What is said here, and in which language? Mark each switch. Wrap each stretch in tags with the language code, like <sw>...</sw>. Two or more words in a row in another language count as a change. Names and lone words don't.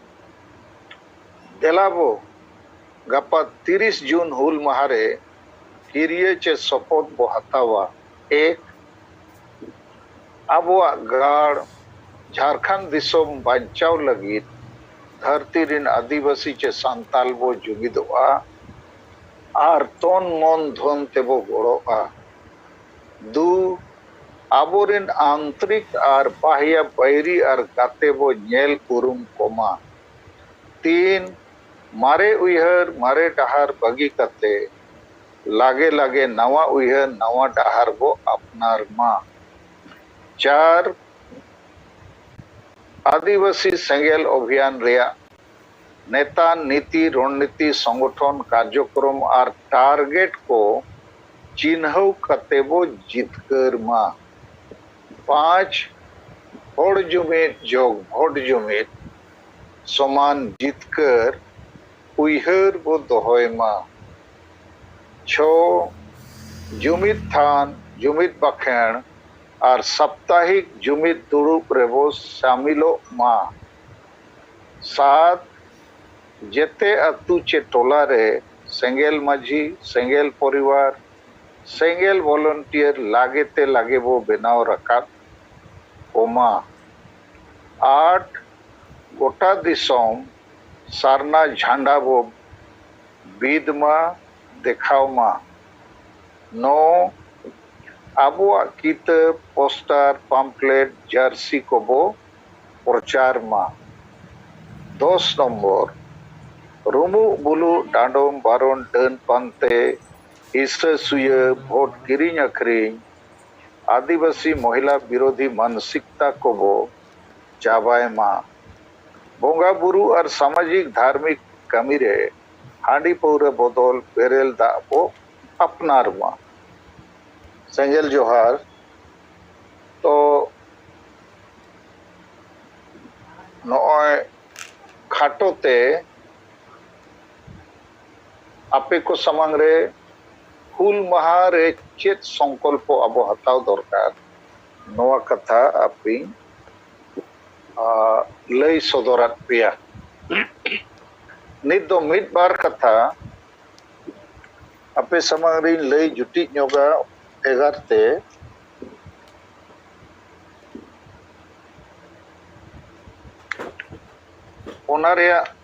<sat>देलाबो गपा 30 जून हुल महारे किरिया चे शपथ बो हतावा एक अब गाड़ झारखंड दिसोम बांचाव लगी धरती रिन आदिवासी चे सांताल बो जुगिदोआ आर तन मन धन तेबो गोड़ोआ 2 आबोरिन</sat> <hi>आंतरिक और बाह्य</hi> <sat>बैरी और गाते बो नेल उरुम कोमा 3 मारे उयहर मारे डहार बगी कते लागे लागे नवा उयहर नवा डहार बो अपनार मा 4 आदिवासी सेंगेल अभियान रेया नेता नीति रणनीति संगठन कार्यक्रम और टारगेट को चिन्ह कतेबो जितकर मा 5 होड़ जुमित जोग भोट जुमित समान जितकर उयहर बो दोहय मा 6 जुमित थान जुमित बखेण और साप्ताहिक जुमित दुरुप रेबो शामिलो मा 7 जेते अतु चे टोला रे सेंगेल माझी सेंगेल परिवार सेंगेल वॉलंटियर लागे ते लागे वो बेनाव रकाब ओमा 8 गोटा दिसोम सारना झंडा वो बीदमा देखावमा 9 आबुआ कित पोस्टर पम्पलेट जर्सी को बो प्रचार मा 10 नंबर रुमु बुलु डांडोम बारोन डन पांते हिस्से सुये भोट किरिंग अखरिंग आदिवासी महिला विरोधी मानसिकता को बो चाबाए मा बोंगा बुरु और</sat> <hi>सामाजिक धार्मिक</hi> <sat>कमी रे हांडी पौरे बदल बेरेल दा बो अपनार मा सेंगेल जोहार तो नॉय खाटोते आपे को समांग रे हुल महा रे चेत संकल्प अब हताव दरकार नवा कथा आपी लई सदरात पिया नित दो मिद बार कथा आपे समांग रे लई जुटी न्योगा एगारते ओना रे</sat>